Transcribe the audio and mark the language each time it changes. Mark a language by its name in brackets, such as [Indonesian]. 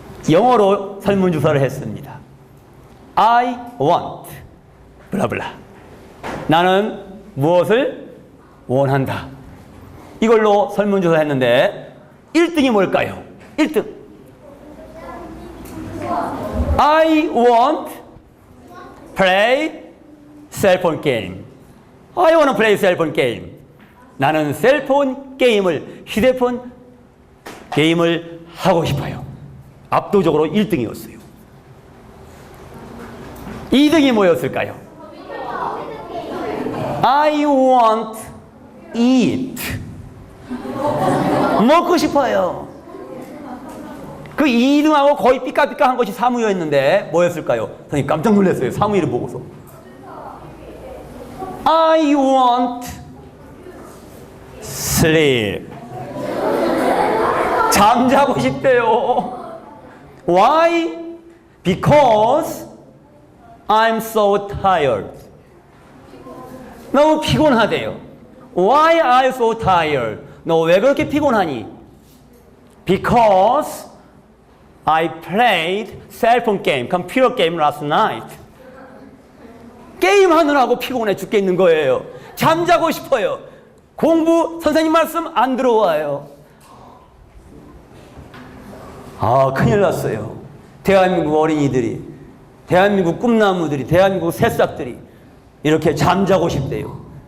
[Korean] 영어로 설문조사를 했습니다. [English] I want [Korean] 블라블라. 나는 무엇을 원한다. 이걸로 설문조사 했는데 1등이 뭘까요? 1등. [English] I want play cellphone game. I want to play cellphone game. [Korean] 나는 셀폰 게임을, 휴대폰 게임을 하고 싶어요. 압도적으로 1등이었어요. 2등이 뭐였을까요? [English] I want eat. [Korean] 먹고 싶어요. 그 2등하고 거의 삐까삐까한 것이 사무였는데 뭐였을까요? 선생님 깜짝 놀랐어요. 사무이를 보고서. [English] I want sleep. [Korean] 잠자고 싶대요. [English] Why? Because I'm so tired. [Korean] 너무 피곤하대요. [English] Why are you so tired? [Korean] 너 왜 그렇게 피곤하니? [English] Because I played cellphone game, computer game last night. [Korean] 게임하느라고 피곤해 죽겠는 거예요. 잠자고 싶어요. 공부, 선생님 말씀 안 들어와요. 아, 큰일 났어요. 대한민국 어린이들이, 대한민국 꿈나무들이, 대한민국 새싹들이 이렇게 잠자고 싶대요.